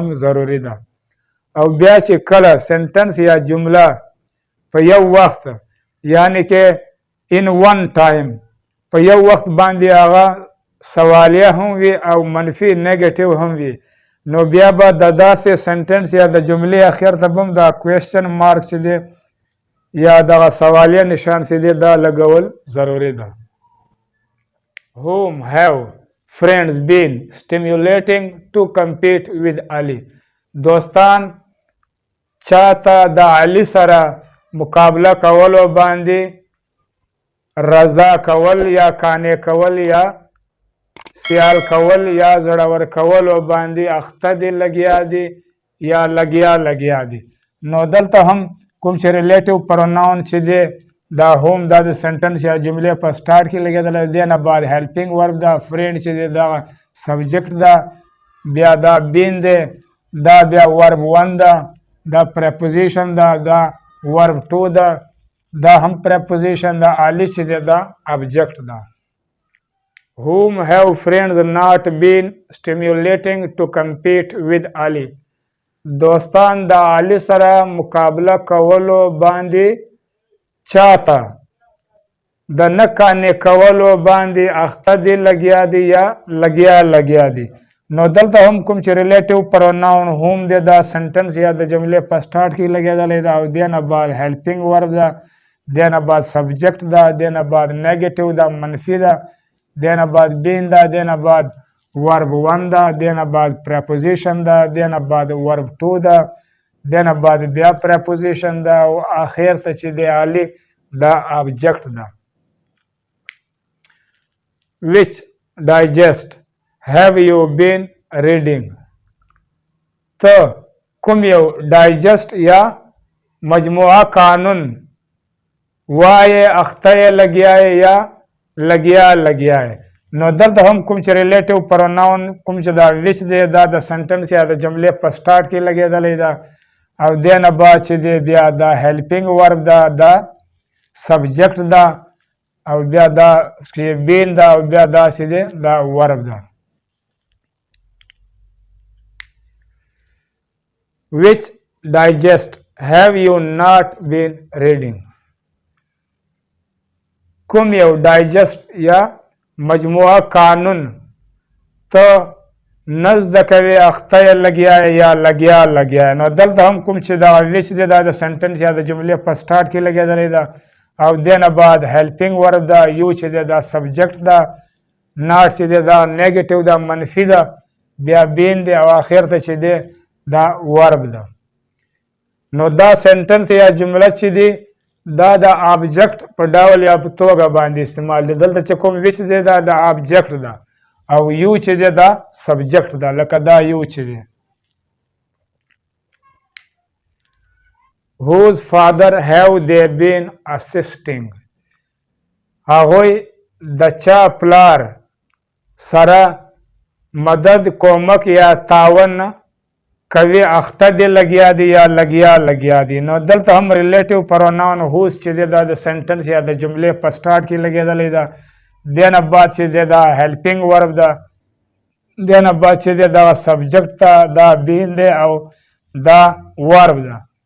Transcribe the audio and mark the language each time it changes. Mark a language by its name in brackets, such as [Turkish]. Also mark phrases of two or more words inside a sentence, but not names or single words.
[Pashto] ضروري ده او بیا چې کله سنټنس یا جمله په یو وخت یعنی کې [English] in one time [Pashto] په یو وخت باندې هغه سوالیه هم وي او منفي نیګیټیو هم وي نو بیا به د داسې سنټنس یا د جملې اخر ته به هم دا [English] question mark [Pashto] چې دی یا دغه سوالیه نشان چې دی دا لګول ضروري ده [English] Whom have friends been stimulating to compete with Ali [Pashto] دوستان چاته د علي سره مقابله کولو باندې رضا کول یا قانع کول یا سیال کول یا زړور کول او باندې اخته دي لګیا دي یا لګیا دي. نو دلته هم کوم چې [English] relative pronoun [Pashto] چې دی دا هوم دا د سنټنس یا جملې په سٹارټ کې لګېدلی دی نه بعد [English] helping verb [Pashto] دا فرینډ چې دی دا سبجیکټ ده بیا دا بین دی دا بیا [English] verb one [Pashto] ده دا پریپوزیشن ده دا [English] verb two [Pashto] ده دا هم پریپوزیشن ده آلی چې دی دا ابجیکټ ده. [English] whom have friends not been stimulating to compete with Ali [Pashto] دوستان د علي سره مقابله کولو باندې چاته د نه قانع کولو باندې اخته دي لګیا دي یا لګیا دي. نو دلته هم کوم چې [English] relative pronoun whom [Pashto] دی دا سنټنس یا د جملې په سٹارټ کې لګېدلی ده او دې نه بعد [English] helping verb [Pashto] ده دې نه بعد سبجیکټ ده دې نه بعد نیګیټیو ده منفي ده دې نه بعد بین ده دې نه بعد [English] verb one [Pashto] ده دې نه بعد پریپوزیشن ده دې نه بعد [English] verb two [Pashto] ده دې نه بعد بیا پریپوزیشن ده او آخر ته چې دی علی دا ابجیکټ ده. [English] which digest have you been reading [Pashto] ته کوم یو ډایجسټ یا مجموعه قانون وایې اخته یې لګیا یا لګیا نو دلته هم کوم چې [English] relative pronoun [Pashto] کوم چې دا ویچ دی دا د سنټنس یا د جملې په سٹارټ کې لګېدلی ده او دې نه بعد چې دی بیا دا [English] helping verb [Pashto] ده دا سبجیکټ ده او بیا دا بین ده او بیا دا چې دی دا ورب ده. [English] which digest have you not been reading [Pashto] کوم یو ډایجسټ یا مجموعه قانون ته نزد کوي اخته یې لګیا نو دلته هم کوم چې دا ویچ دی دا د سنټنس یا د جملې په سٹارټ کې لګېدلی ده او دې نه بعد [English] helping verb [Pashto] ده یو چې دی دا سبجیکټ ده ناټ چې دی دا نیګیټیو ده منفي ده بیا بین دی او آخر ته چې دی دا ورب ده. نو دا سنټنس یا جمله چې دی دا د ابجیکټ په ډول یا په توګه باندې استعمال دی. دلته چې کوم ویچ دی دا د ابجیکټ ده او یو چې دی دا سبجیکټ ده لکه دا یو چې دی. [English] whose father have they been assisting [Pashto] هغوی د چا پلار سره مدد کومک یا تعاون کوي اخته دی لګیا دی یا لګیا دي. نو دلته هم [English] relative pronoun whose [Pashto] چې دی دا د سنټنس یا د جملې په سٹارټ کې لګېدلی ده دې نه بعد چې دی دا [English] helping verb [Pashto] ده دې نه بعد چې دی دا سبجیکټ ده دا بین دی او دا ورب ده.